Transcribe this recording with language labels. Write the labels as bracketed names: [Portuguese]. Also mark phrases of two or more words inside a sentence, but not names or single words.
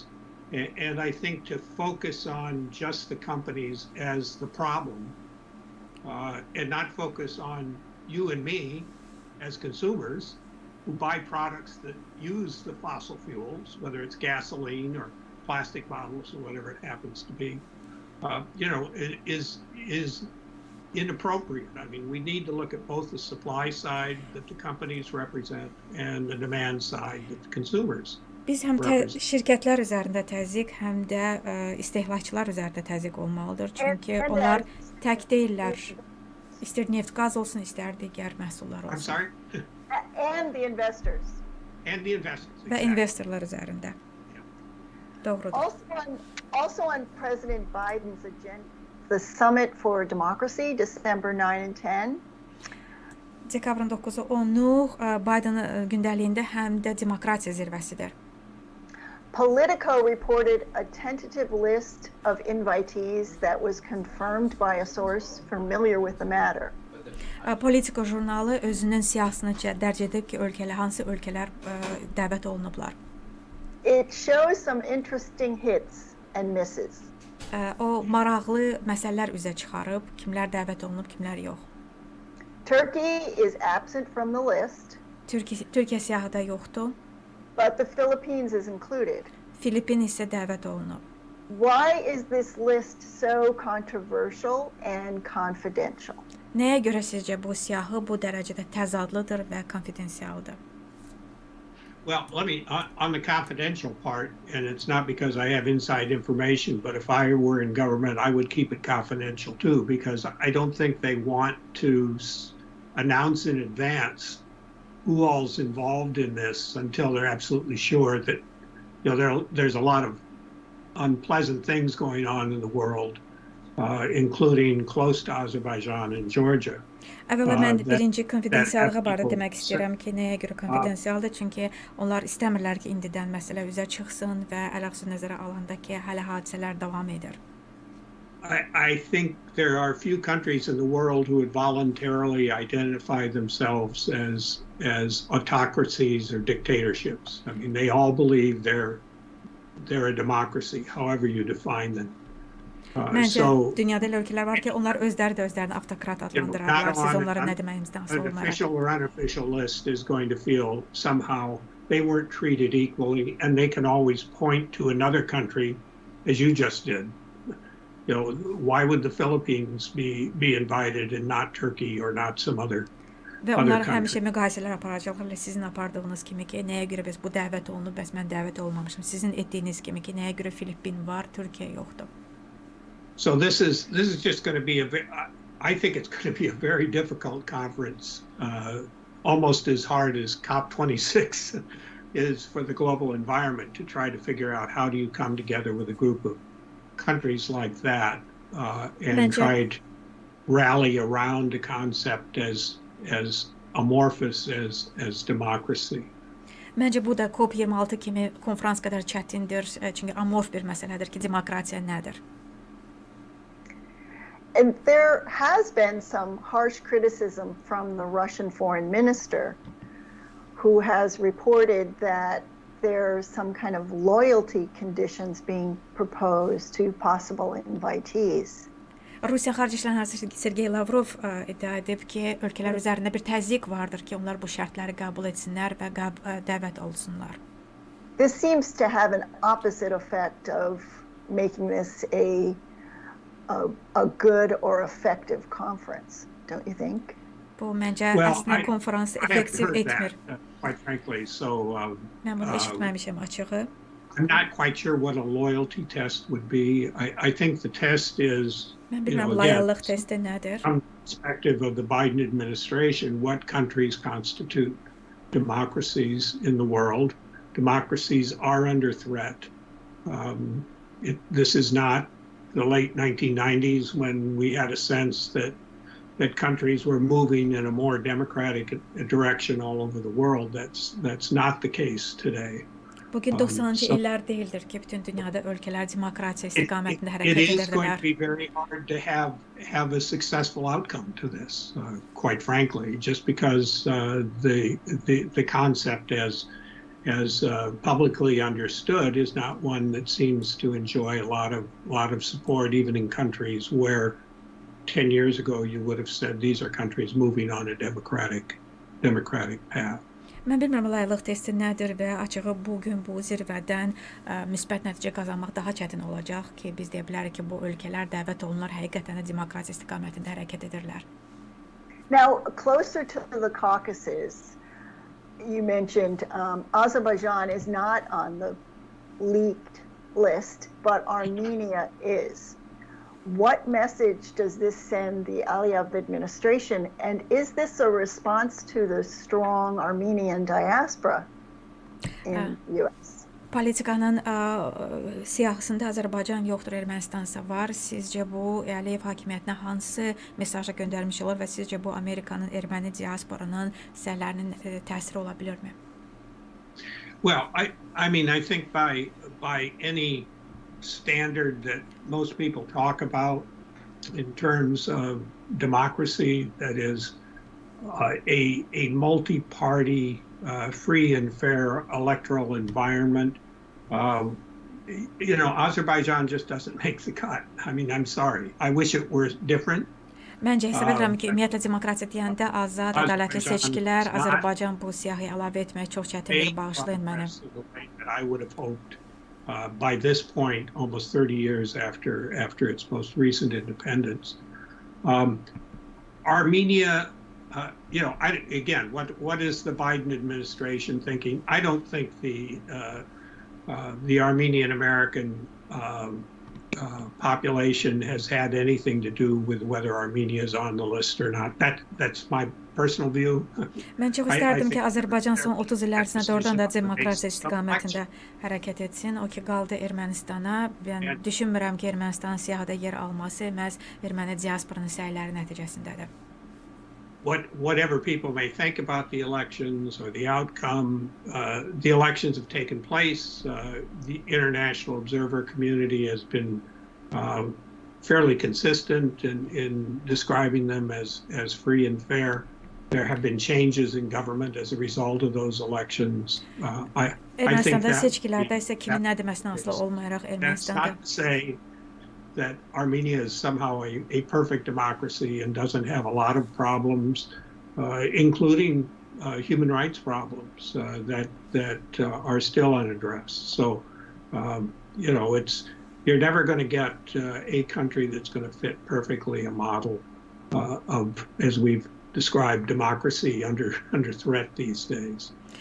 [English] And I think to focus on just the companies as the problem, and not focus on you and me as consumers who buy products that use the fossil fuels, whether it's gasoline or plastic bottles or whatever it happens to be, it is inappropriate. I mean, we need to look at both the supply side that the companies represent and the demand side that the consumers [Azerbaijani] Biz həm şirkətlər üzərində təzyiq, həm də istehlakçılar üzərində təzyiq olmalıdır. Çünki onlar tək deyirlər. İstər neft, qaz olsun, istər digər məhsullar olsun. [English] I'm sorry? And the investors. And the investors. [Azerbaijani] Və investorlar üzərində. Doğrudur. [English] Also on President Biden's agenda, the Summit for Democracy, December 9 and 10. [Azerbaijani] Dekabrın 9-u 10-u Biden'ın gündəliyində həm də demokratiya zirvəsidir. [English] Politico reported a tentative list of invitees that was confirmed by a source familiar with the matter. [Azerbaijani] Politico jurnalı özünün siyahısını dərc edib ki, hansı ölkələr dəvət olunublar. [English] It shows some interesting hits and misses. [Azerbaijani] O maraqlı məsələlər üzə çıxarıb, kimlər dəvət olunub, kimlər yox. [English] Turkey is absent from the list. [Azerbaijani] Türkiyə siyahıda yoxdur. [English] But the Philippines is included. [Azerbaijani] Filippin isə dəvət olunub. [English] Why is this list so controversial and confidential? [Azerbaijani] Nəyə görə sizcə bu siyahı bu dərəcədə təzadlıdır və konfidensialdır? [English] Well, on the confidential part, and it's not because I have inside information, but if I were in government, I would keep it confidential too, because I don't think they want to announce in advance who all's involved in this until they're absolutely sure that there's a lot of unpleasant things going on in the world, including close to Azerbaijan and Georgia. [Azerbaijani] Əvvəla mən birinci konfidensiallığa barədə demək istəyirəm ki, nəyə görə konfidensialdır? Çünki onlar istəmirlər ki, indidən məsələ üzə çıxsın və əlaqəsi nəzərə alanda ki, hələ hadisələr davam edir. [English] I think there are few countries in the world who would voluntarily identify themselves as autocracies or dictatorships. I mean, they all believe they're a democracy, however you define them. [Azerbaijani] Məncə dünyada elə ölkələr var ki, onlar özləri də özlərini avtokrat adlandırırlar. Siz onlara nə deməyinizdən asılı olmayaraq. [English] An official or unofficial list is going to feel somehow they weren't treated equally, and they can always point to another country, as you just did. Why would the Philippines be invited and not Turkey or not some other country? [Azerbaijani] Və onlar həmişə müqayisələr aparacaqlar. Sizin apardığınız kimi ki, nəyə görə biz bu dəvət olunub, bəs mən dəvət olmamışım. Sizin etdiyiniz kimi ki, nəyə görə Filippin var, Türkiyə yoxdur. [English] So this is just going to be I think it's going to be a very difficult conference, almost as hard as COP26 is for the global environment, to try to figure out how do you come together with a group of countries like that and try to rally around a concept as amorphous as democracy. [Azerbaijani] Məncə bu da COP26 kimi konferans qədər çətindir, çünki amorf bir məsələdir ki, demokratiya nədir? [English] And there has been some harsh criticism from the Russian foreign minister, who has reported that there's some kind of loyalty conditions being proposed to possible invitees. [Azerbaijani] Rusiya Xarici İşlər naziri Sergey Lavrov iddia edib ki, ölkələr üzərində bir təzyiq vardır ki, onlar bu şərtləri qəbul etsinlər və dəvət olsunlar. [English] This seems to have an opposite effect of making this a good or effective conference, don't you think? [Azerbaijani] Bu məncə əslində konferans effektiv etmir. [English] Quite frankly, so [Azerbaijani] mən bunu eşitməmişəm açığı. [English] I'm not quite sure what a loyalty test would be. I think the test is, [Azerbaijani] Mən bilməm loyallıq testi nədir? [English] From the perspective of the Biden administration, what countries constitute democracies in the world? Democracies are under threat. This is not the late 1990s when we had a sense that countries were moving in a more democratic direction all over the world. That's not the case today. [Azerbaijani] Bugün 90-cı illər deyildir ki, bütün dünyada ölkələr demokratiya istiqamətində hərəkət edirdilər. [English] It is [Azerbaijani] edirdilər. [English] going to be very hard to have a successful outcome to this, quite frankly, just because the concept as publicly understood is not one that seems to enjoy a lot of support, even in countries where 10 years ago you would have said these are countries moving on a democratic path. [Azerbaijani] Mən bilmirəm loyallıq testi nədir və açığı bugün bu zirvədən müsbət nəticə qazanmaq daha çətin olacaq ki, biz deyə bilərik ki, bu ölkələr dəvət olunur, həqiqətən də demokratiya istiqamətində hərəkət edirlər. [English] Now, closer to the Caucasus, you mentioned Azerbaijan is not on the leaked list, but Armenia is. What message does this send the Aliyev administration, and is this a response to the strong Armenian diaspora in US? [Azerbaijani] Politikanın siyahısında Azərbaycan yoxdur, Ermənistansa var. Sizcə bu Əliyev hakimiyyətinə hansı mesajı göndərmiş olur və sizcə bu Amerikanın erməni diasporunun səylərinin təsiri ola bilirmi? [English] Well, I mean, I think by any standard that most people talk about in terms of democracy, that is a multi-party, free and fair electoral environment. Azerbaijan just doesn't make the cut. I mean, I'm sorry. I wish it were different. [Azerbaijani] Məncə hesab edirəm ki, ümumiyyətlə demokratiya deyəndə azad, ədalətli seçkilər, Azərbaycan bu siyahıya əlavə etmək çox çətindir, bağışlayın məni. [English] I would have hoped by this point, almost 30 years after its most recent independence. Armenia, again, what is the Biden administration thinking? I don't think the Armenian American population has had anything to do with whether Armenia is on the list or not. That's my personal view. [Azerbaijani] Mən çox istərdim ki, Azərbaycan son 30 il ərzində doğrudan da demokratiya istiqamətində hərəkət etsin. O ki, qaldı Ermənistana. Mən düşünmürəm ki, Ermənistan siyahıda yer alması məhz erməni diasporunun səyləri nəticəsindədir. [English] Whatever people may think about the elections or the outcome, the elections have taken place. The international observer community has been fairly consistent in describing them as free and fair. There have been changes in government as a result of those elections. I think [Azerbaijani] seçkilərdə isə kimin nə deməsindən asılı olmayaraq Ermənistanda. [English] That's not to say that Armenia is somehow a perfect democracy and doesn't have a lot of problems, including human rights problems that are still unaddressed. So, you're never going to get a country that's going to fit perfectly a model of, as we've described, democracy under threat these days.